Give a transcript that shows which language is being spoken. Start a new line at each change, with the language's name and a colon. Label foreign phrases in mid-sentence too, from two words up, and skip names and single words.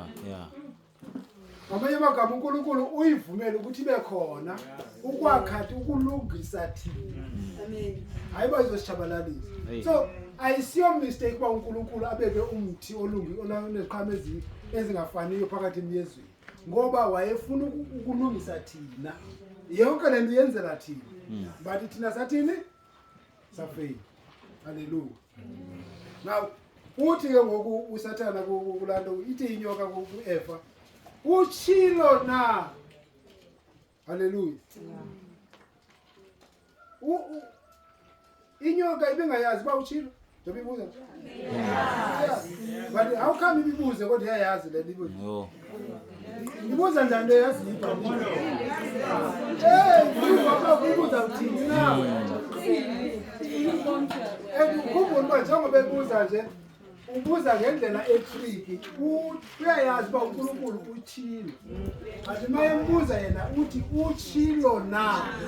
Xhosa: ngamanye amagama uNkulunkulu uyivumele ukuthi ibe khona ukwakhathi ukulungisa thina hayi ba izositshabalalisa so ayisiyo mistake uba uNkulunkulu abeke umthi oneziqhamo ezingafaniyo phakathi emyezweni ngoba wayefuna ukulungisa thina yonke le nto yenzela thina but thina sathini safeyila haleluya now uthi ke ngoku usathana kulaa nto ithi inyoka ku-Eva utshilo na haleluya inyoka ibingayazi uba utshilo njengoba ibuza but how come ibibuze kodwa iyayazi le nto
English: No.
Xhosa: ibuza njani leyazi ibuza uthini na ukhumbula uba njengoba ebuza nje ubuza ngendlela etriki uyayazi uba uNkulunkulu uthile but uma embuza yena uthi utshilo na